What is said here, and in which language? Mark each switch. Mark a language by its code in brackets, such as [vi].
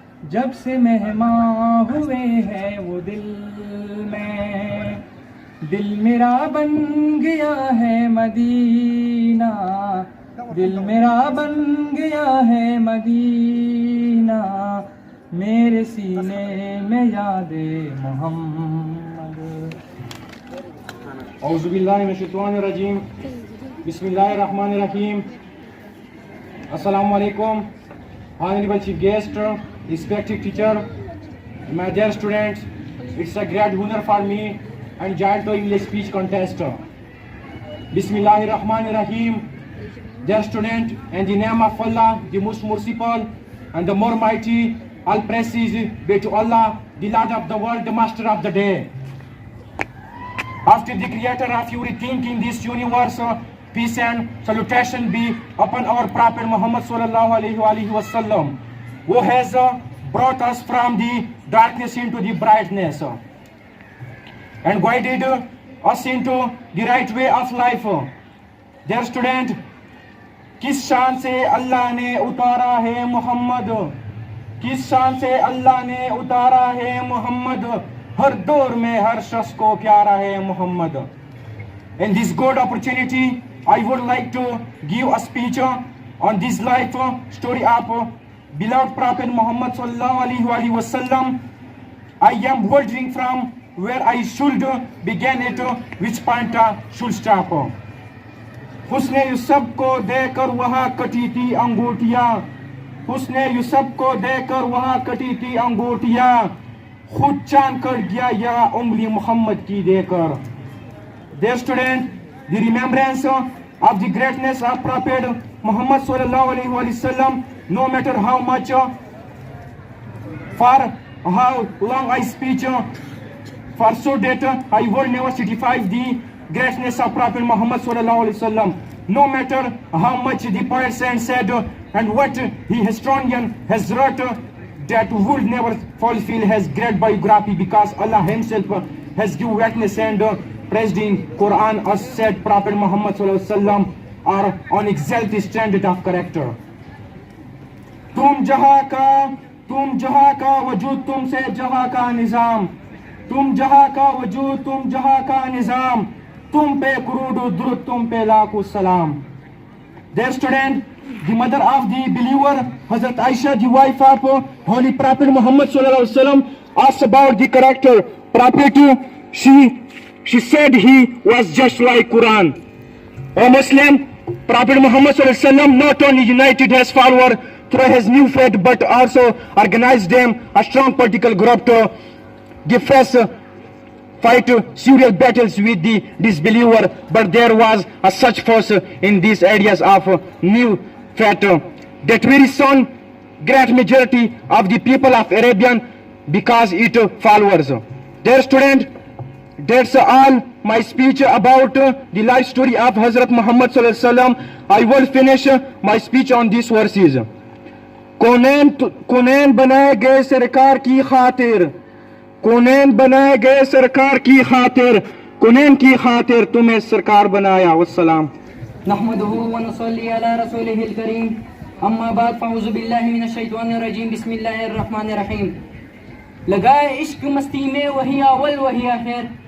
[ur] جب سے مہمان ہوئے ہیں وہ دل میں، دل میرا بن گیا ہے مدینہ، دل میرا بن گیا ہے مدینہ، میرے سینے میں یاد محمد۔ [ar] اعوذ باللہ من الشیطان الرجیم، بسم اللہ الرحمن الرحیم۔ [en] السلام علیکم honorable chief guest, respected teacher, my dear students, it's a great honor for me and join to English speech contest. [ar] Bismillahir Rahmanir Rahim. [en] Dear student, in the name of Allah, the most merciful and the more mighty, all praises be to Allah, the Lord of the world, the master of the day. After the creator of everything in this universe, peace and salutation be upon our Prophet Muhammad sallallahu alaihi wasallam, who has brought us from the darkness into the brightness and guided us into the right way of life. Dear student, [ur] کس شان سے اللہ نے اتارا ہے محمد، کس شان سے اللہ نے اتارا ہے محمد، ہر دور میں ہر شخص کو پیارا ہے محمد. [en] In this good opportunity, I would like to give a speech on this life story of beloved Prophet Muhammad sallallahu alaihi wasallam. I am wondering from where I should begin it, which point should stop. [ur] حسن یوسف کو دے کر وہاں کٹی تھی انگوٹیاں، حسن یوسف کو دے کر وہاں کٹی تھی انگوٹیاں، خود چاند کر گیا یا انگلی محمد کی دے کر. [en] Dear student, the remembrance of the greatness of Prophet Muhammad sallallahu alaihi wasallam, no matter how much, for how long I speak, for so that I will never certify the greatness of Prophet Muhammad sallallahu alaihi wasallam, no matter how much the poets and said and what the historian has wrote, that would never fulfill his great biography, because Allah himself has given witness and praised in Quran as said Prophet Muhammad sallallahu alaihi wasallam are on exalted standard of character. [ur] تم جہاں کا وجود تم سے جہاں کا نظام، تم جہاں کا وجود تم جہاں کا نظام، تم پہ کرود و درود تم پہ لاکھوں سلام. [en] Dear student, the mother of the believer, Hazrat Aisha, the wife of Holy Prophet Muhammad sallallahu alaihi wasallam, asked about the character Prophet. She said he was just like Quran. O Muslim, Prophet Muhammad sallallahu alaihi wasallam not only united his followers through his new faith, but also organized them a strong political group to defend, fight serious battles with the disbeliever. But there was a such force in these areas of new faith that very soon great majority of the people of Arabian because it followers. Dear student, that's all my speech about the life story of Hazrat Muhammad sallallahu alaihi wasallam. I will finish my speech on these verses. [ur] کونین بنائے گئے سرکار کی خاطر، کونین بنائے گئے سرکار کی خاطر، کونین کی خاطر تمہیں سرکار بنایا. والسلام. [ar] نحمده ونصلي على رسوله الكريم، اما بعد فاعوذ باللہ من الشیطان الرجیم، بسم اللہ الرحمن الرحیم. [ur] لگائے عشق مستی میں وہی اول وہی آخر،